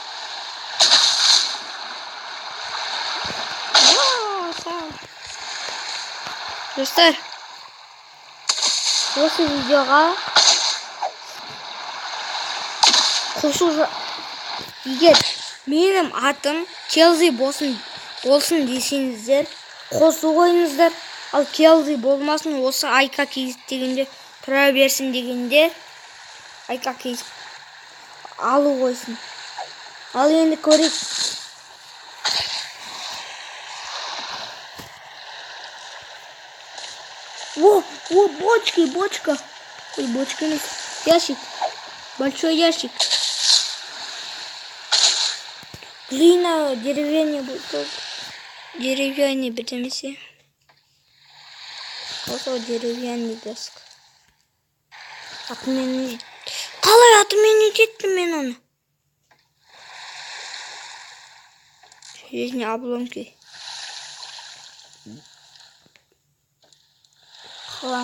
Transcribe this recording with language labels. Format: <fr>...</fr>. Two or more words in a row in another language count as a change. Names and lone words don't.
<kk>Достар, осы видеоға қосуға, егер менің атым Келзи болсын десеңіздер, қосу қойыңыздар. Ал Келзи болмасын, осы Айка Кейс дегенде тұра берсін дегенде Айка Кейс алу қойсын. Ал енді көрейік. О, бочка.</kk> <ru>Ой, бочка нет. Ящик. Большой ящик. Глина, деревянный бутылка. Деревянный бітемесе. Осы деревянный доск.</ru> <kk>Атымен... Қалай атымен ететті мен оны?</kk> <ru>Железные обломки. Хлам.</ru>